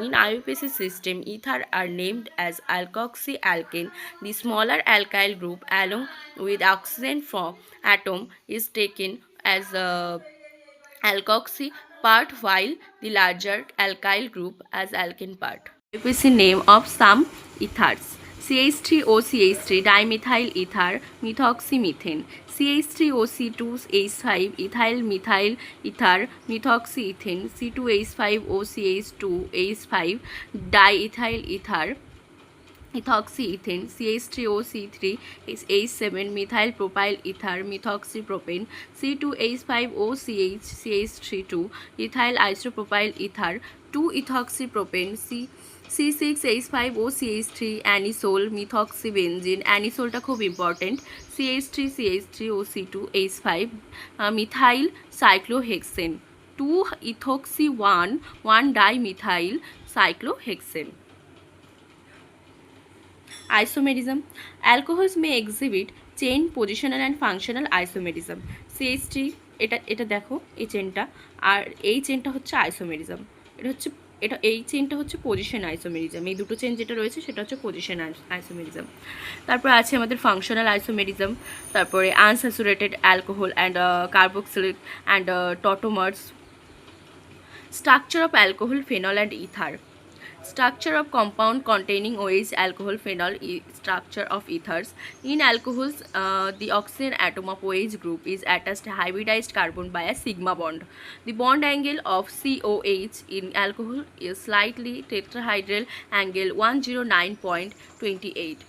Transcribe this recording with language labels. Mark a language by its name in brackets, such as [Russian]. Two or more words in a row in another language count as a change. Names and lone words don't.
[English] In IUPAC system, ether are named as alkoxy-alkane. The smaller alkyl group along with oxygen from atom is taken as a alkoxy part, while the larger alkyl group as alkene part. IUPAC name of some ethers: CH3OCH3 dimethyl ether, methoxymethane; CH3OC2H5 ethyl methyl ether, methoxyethane; C2H5OCH2H5 diethyl ether, ethoxyethane; CH3OC3 H7 methyl propyl ether, methoxypropane; C2H5OCH CH32 ethyl isopropyl ether, 2-ethoxypropane; C6H5OCH3 anisole, methoxybenzene, [Bangla] anisoleটা খুব ইম্পর্টেন্ট, [English] CH3CH3OC2H5 methyl cyclohexane, 2-ethoxy 1,1-dimethyl cyclohexane. Isomerism. Alcohols may exhibit chain positional and functional isomerism. [Bangla] CH3 এটা দেখো এই চেনটা, আর এই চেনটা হচ্ছে আইসোমেরিজম। এই চেনটা হচ্ছে [English] position isomerism. [Bangla] এই দুটো চেন যেটা রয়েছে সেটা হচ্ছে [English] position isomerism. [Bangla] তারপর আছে আমাদের [English] functional isomerism, [Bangla] তারপরে [English] unsaturated alcohol and carboxylic and tautomers. structure of alcohol, phenol and ether. Structure of compound containing OH, alcohol, phenol, structure of ethers. In alcohols, the oxygen atom of OH group is attached to hybridized carbon by a sigma bond. The bond angle of COH in alcohol is slightly tetrahedral angle 109.28.